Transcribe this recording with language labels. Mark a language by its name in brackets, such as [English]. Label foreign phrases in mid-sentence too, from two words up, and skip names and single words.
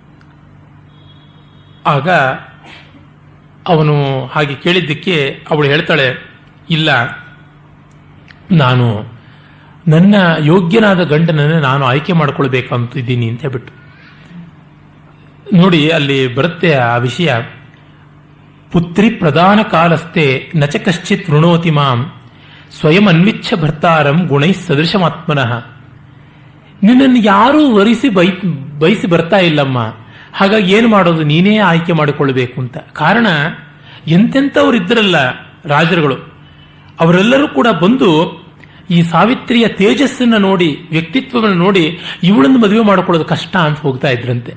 [Kannada] ಆಗ ಅವನು ಹಾಗೆ ಕೇಳಿದ್ದಕ್ಕೆ ಅವಳು ಹೇಳ್ತಾಳೆ, ಇಲ್ಲ, ನಾನು ನನ್ನ ಯೋಗ್ಯನಾದ ಗಂಡನನ್ನು ನಾನು ಆಯ್ಕೆ ಮಾಡಿಕೊಳ್ಬೇಕಂತಿದ್ದೀನಿ ಅಂತ ಹೇಳ್ಬಿಟ್ಟು. ನೋಡಿ, ಅಲ್ಲಿ ಬರುತ್ತೆ ಆ ವಿಷಯ. [Sanskrit] ಪುತ್ರಿ ಪ್ರಧಾನ ಕಾಲಸ್ಥೆ ನಚ ಕಶ್ಚಿತ್ ವೃಣೋತಿ ಮಾಂ ಸ್ವಯಂ ಅನ್ವಿಚ್ಛ ಭರ್ತಾರಂ ಗುಣೈ ಸದೃಶಮಾತ್ಮನಃ. [Kannada] ನಿನ್ನನ್ನು ಯಾರೂ ಬಯಸಿ ಬರ್ತಾ ಇಲ್ಲಮ್ಮ, ಹಾಗಾಗಿ ಏನು ಮಾಡೋದು, ನೀನೇ ಆಯ್ಕೆ ಮಾಡಿಕೊಳ್ಬೇಕು ಅಂತ. ಕಾರಣ, ಎಂತೆಂಥವ್ರು ಇದ್ರಲ್ಲ ರಾಜರುಗಳು, ಅವರೆಲ್ಲರೂ ಕೂಡ ಬಂದು ಈ ಸಾವಿತ್ರಿಯ ತೇಜಸ್ಸನ್ನು ನೋಡಿ, ವ್ಯಕ್ತಿತ್ವವನ್ನು ನೋಡಿ ಇವಳನ್ನು ಮದುವೆ ಮಾಡಿಕೊಳ್ಳೋದು ಕಷ್ಟ ಅಂತ ಹೋಗ್ತಾ ಇದ್ರಂತೆ.